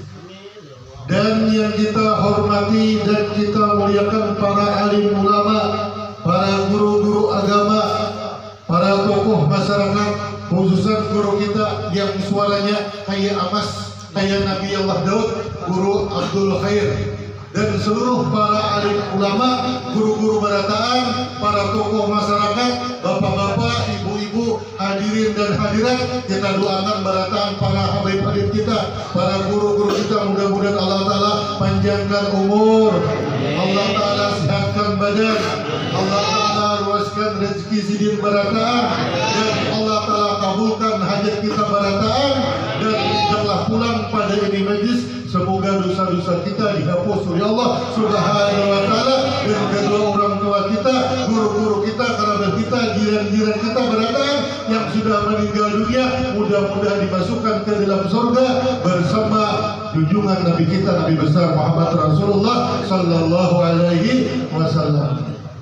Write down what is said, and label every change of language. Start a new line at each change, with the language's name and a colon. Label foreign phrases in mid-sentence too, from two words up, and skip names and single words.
Indonesian: Dan yang kita hormati dan kita muliakan para alim ulama, para guru-guru agama, para tokoh masyarakat, khususnya guru kita yang suaranya kayak Amas, kayak Nabi Allah Daud, Guru Abdul Khair, dan seluruh para alim ulama, guru-guru barataan, para tokoh masyarakat, bapak-bapak, ibu-ibu, hadirin dan hadirat. Kita doakan barataan para habib-habib kita, para guru-guru kita, mudah-mudahan Allah Ta'ala panjangkan umur, Allah Ta'ala sehatkan badan, Allah Ta'ala luaskan rezeki sidin barataan, dan Allah Ta'ala kabulkan hajat kita barataan. Dan setelah pulang pada ini majlis, semoga dosa-dosa kita dihapus oleh
Arabic: الله سبحانه و تعالى,
Indonesian: dan kedua orang tua kita, guru-guru kita, kerabat kita, jiran-jiran kita berataan yang sudah meninggal dunia, mudah-mudahan dimasukkan ke dalam surga bersama junjungan Nabi kita, Nabi besar Muhammad Rasulullah
Arabic: صلى الله عليه وسلم.